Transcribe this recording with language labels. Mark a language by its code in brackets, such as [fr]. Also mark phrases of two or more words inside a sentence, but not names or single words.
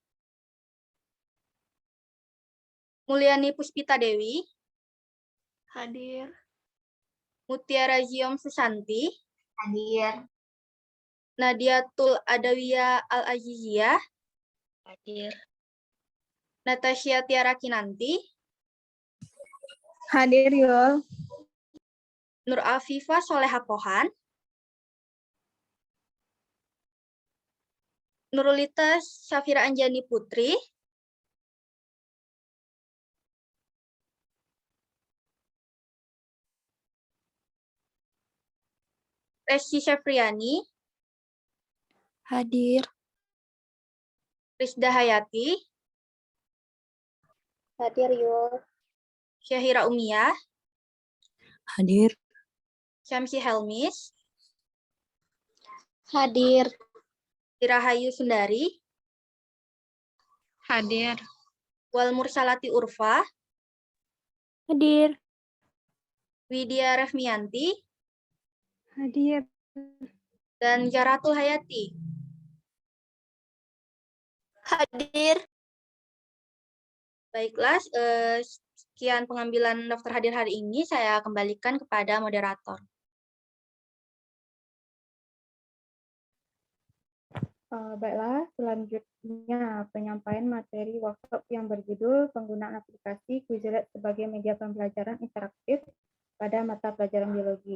[id] Mulyani Puspita Dewi. Hadir. Mutiara Ziom Susanti. Hadir. Nadiatul Adawiyah Al-Aziziyah. Hadir. Natasha Tiara Kinanti. Hadir Yul. Nur Afifah Soleha Pohan. Nurulita Syafira Anjani Putri. Resi Syafriani. Hadir. Rizda Hayati. Hadir Yul. Syahira Umiyah. Hadir. Syamsi Helmis. Hadir. Irahayu Sundari. Hadir. Wal Mursalati Urfa. Hadir. Widya Refmianti. Hadir. Dan Jaratul Hayati. Hadir. Baiklah, sekian pengambilan daftar hadir hari ini. Saya kembalikan kepada moderator. Baiklah, selanjutnya penyampaian materi workshop yang berjudul penggunaan aplikasi Quizlet sebagai media pembelajaran interaktif pada mata pelajaran biologi.